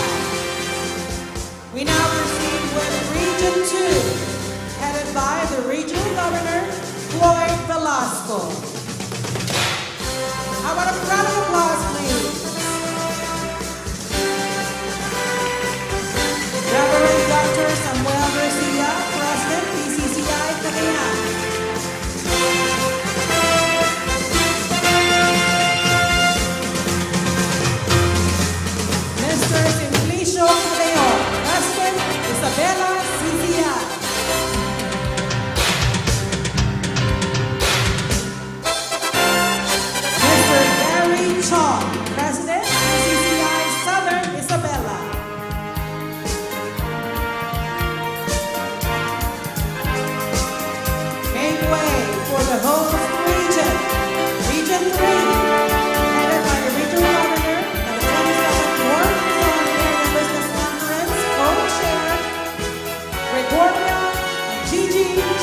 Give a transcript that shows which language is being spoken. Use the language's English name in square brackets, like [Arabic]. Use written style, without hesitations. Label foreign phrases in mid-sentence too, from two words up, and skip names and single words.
[English] We now proceed with Region 2, headed by the Regional Governor, Floyd Velasco. How about a round of applause, please? Reverend Dr. Samuel Garcia, President, PCCI, Cagayan. Mr. Simplicio Cabello, President, Isabela, CCI. Mr. Gary Chong, President, PCCI, Southern Isabela. Make way for the host region, Region 3, headed by the Regional Governor and the 27th North Luzon Area Business Conference co-chair, Gregoria and Gigi G.